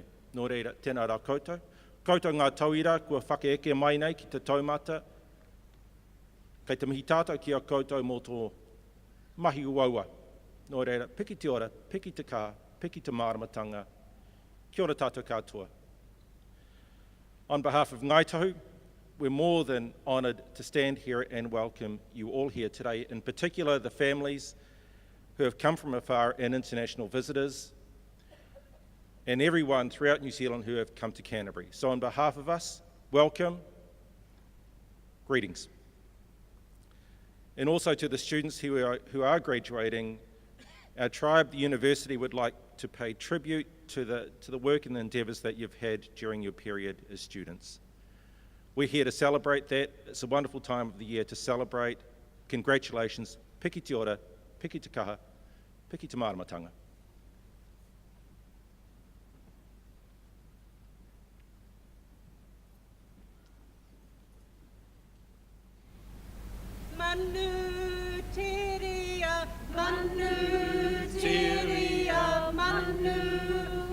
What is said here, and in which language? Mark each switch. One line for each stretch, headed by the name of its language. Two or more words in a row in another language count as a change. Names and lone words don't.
Māori: Nō reira, tēnā rā koutou. Koutou ngā tauira, kua whakeeke mai nei ki te taumata. Kei te mihi tātou ki a koutou mō tō mahi uaua. Nō reira, piki te ora, piki te kā, piki te māramatanga. Kia ora tātou katoa.
English: On behalf of Ngaitahu, we're more than honoured to stand here and welcome you all here today, in particular the families who have come from afar and international visitors, and everyone throughout New Zealand who have come to Canterbury. So on behalf of us, welcome, greetings. And also to the students who are graduating, our tribe, the university, would like to pay tribute to the work and the endeavours that you've had during your period as students. We're here to celebrate that. It's a wonderful time of the year to celebrate. Congratulations,
Māori: piki te ora, piki te kaha, piki te māramatanga. Manu tiria, manu tiria, manu